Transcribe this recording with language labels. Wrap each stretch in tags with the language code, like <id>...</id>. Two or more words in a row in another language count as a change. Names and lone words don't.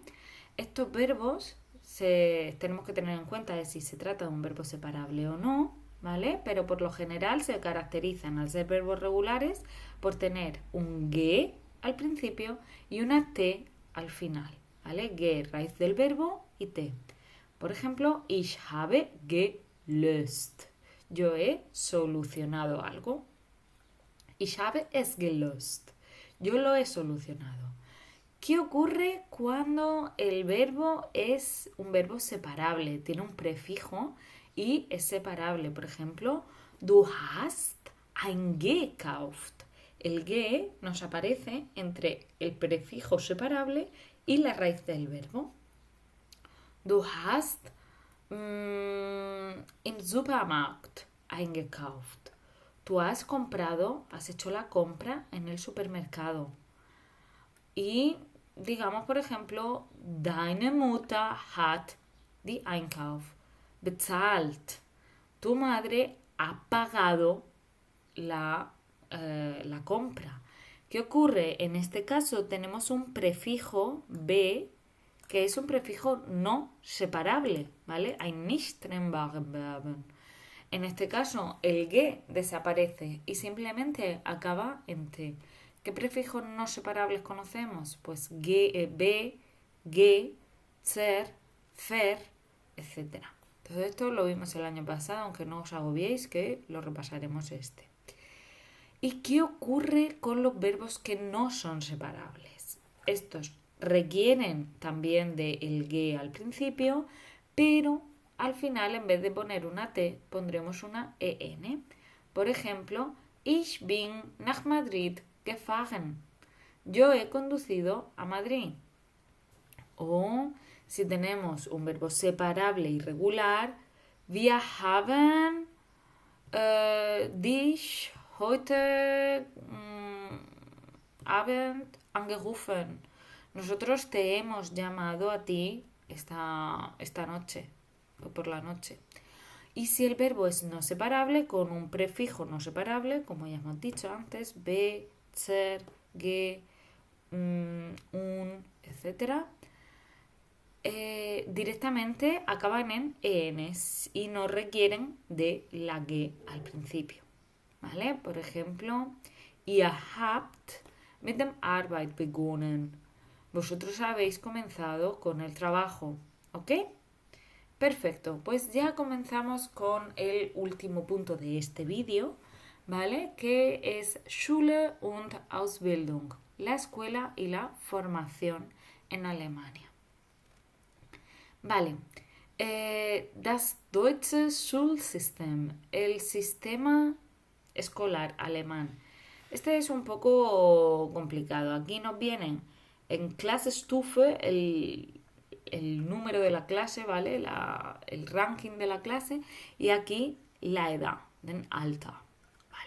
<es>Estos verbos tenemos que tener en cuenta de si se trata de un verbo separable o no, ¿vale? Pero por lo general se caracterizan al ser verbos regulares por tener un ge al principio y una t al final, ¿vale? Ge, raíz del verbo, y t. Por ejemplo,</es> <de>ich habe gelöst.</de> <es>Yo he solucionado algo.</es> <de>Ich habe es gelöst.</de> <es>Yo lo he solucionado. ¿Qué ocurre cuando el verbo es un verbo separable? Tiene un prefijo y es separable. Por ejemplo,</es> <de>du hast ein gekauft.</de> <es>El ge nos aparece entre el prefijo separable y la raíz del verbo.</es> <de>Du hast im Supermarkt eingekauft.</de> <es>Tú has comprado, has hecho la compra en el supermercado. Y digamos, por ejemplo,</es> <de>deine Mutter hat die Einkauf bezahlt.</de> <es>Tu madre ha pagado la compra. ¿Qué ocurre? En este caso tenemos un prefijo be, que es un prefijo no separable, ¿vale?</es> <de>Ein nicht trennbaren Verben.</de> <es>En este caso, el ge desaparece y simplemente acaba en t. ¿Qué prefijos no separables conocemos? Pues be, ge, zer, fer, etc. Todo esto lo vimos el año pasado, aunque no os agobiéis que lo repasaremos este. ¿Y qué ocurre con los verbos que no son separables? Estos requieren también del ge al principio, pero al final en vez de poner una T pondremos una EN. Por ejemplo,</es> <de>Ich bin nach Madrid gefahren.</de> <es>Yo he conducido a Madrid. O si tenemos un verbo separable irregular,</es> <de>wir haben dich heute Abend angerufen.</de> <es>Nosotros te hemos llamado a ti esta noche, o por la noche. Y si el verbo es no separable, con un prefijo no separable, como ya hemos dicho antes, be, ser, ge, un, etc., directamente acaban en ENs y no requieren de la ge al principio. ¿Vale? Por ejemplo,</es> <de>ihr habt mit dem Arbeit begonnen.</de> <es>Vosotros habéis comenzado con el trabajo. ¿Ok? Perfecto, pues ya comenzamos con el último punto de este vídeo, ¿vale? Que es</es> <de>Schule und Ausbildung,</de> <es>la escuela y la formación en Alemania. Vale,</es> <de>das deutsche Schulsystem,</de> <es>el sistema escolar alemán. Este es un poco complicado. Aquí nos vienen en Klassenstufe el número de la clase, ¿vale? El ranking de la clase y aquí la edad,</es> <de>den Alter,</de> <es>¿vale?</es>